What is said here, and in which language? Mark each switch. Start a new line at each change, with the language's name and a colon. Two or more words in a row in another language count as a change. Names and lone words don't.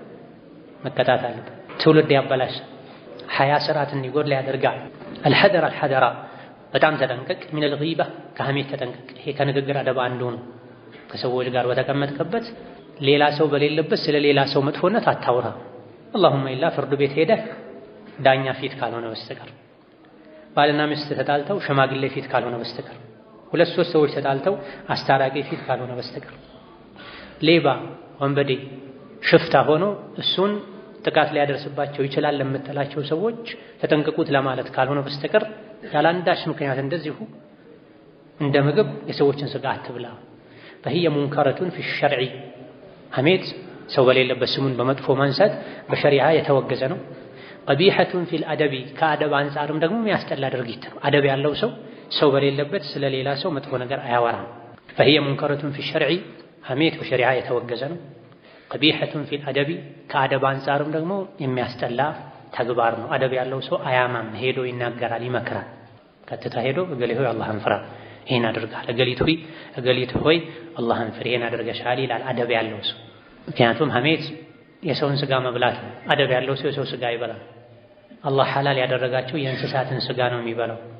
Amharic: መቀጣት አለበት። ትውልድ ያበላሽ ሐያ ስርዓትን እንዲጎድል ያደርጋል። አልሐደራ በጣም ተጠንቀቅ።
Arabic: من الغيبة
Amharic: ከሐሜት ተጠንቀቅ። ይሄ ከንግግር አደብ አንዱ ነው። ከሰዎች ጋር በተቀመጥክበት ሌላ ሰው በሌለበት ስለ ሌላ ሰው መጥፎነት አታውራ።
Arabic: اللهم إلا
Amharic: ፍርድ ቤት ሄደህ ዳኛ ፊት ካልሆነ በስተቀር፣ ባልና ሚስት ተጣልተው ሽማግሌ ፊት ካልሆነ በስተቀር፣ ሁለት ሶስት ሰዎች ተጣልተው አስታራቂ ፊት ካልሆነ በስተቀር፣ ሌባ ወንበዴ ሽፍታ ሆኖ እሱን ጥቃት ሊያደርስባቸው ይችላል ለምትላቸው ሰዎች ተጠንቀቁት ለማለት ካልሆነ በስተቀር ያላንዳች ምክንያት እንደዚሁ እንደ ምግብ የሰዎችን ስጋ አትብላ።
Arabic: فهي منكرة في الشرع
Amharic: ሐሜት ሰው በሌለበት ስሙን በመጥፎ ማንሳት በሸሪዓ የተወገዘ ነው።
Arabic: قبيحة في الأدب
Amharic: ከአደብ አንፃርም ደግሞ የሚያስጠላ ድርጊት ነው። አደብ ያለው ሰው በሌለበት ስለ ሌላ ሰው መጥፎ ነገር አያወራም።
Arabic: فهي منكرة في الشرع
Amharic: ሐሜት በሸሪዓ የተወገዘ ነው።
Arabic: قبيحة في الأدب
Amharic: ከአደብ አንፃርም ደግሞ የሚያስጠላ ተግባር ነው። አደብ ያለው ሰው አያማም፣ ሄዶ ይናገራል፣ ይመክራል። ቀጥታ ሄዶ እገሌ ሆይ አላህን ፍራ፣ ይሄን አድርጋል፣ እገሊት ሆይ አላህን ፍራ፣ ይሄን አድርገሻል ይላል አደብ ያለው ሰው። ምክንያቱም ሐሜት የሰውን ስጋ መብላት ነው። አደብ ያለው ሰው የሰው ስጋ አይበላም። አላህ ሐላል ያደረጋቸው የእንስሳትን ስጋ ነው የሚበላው።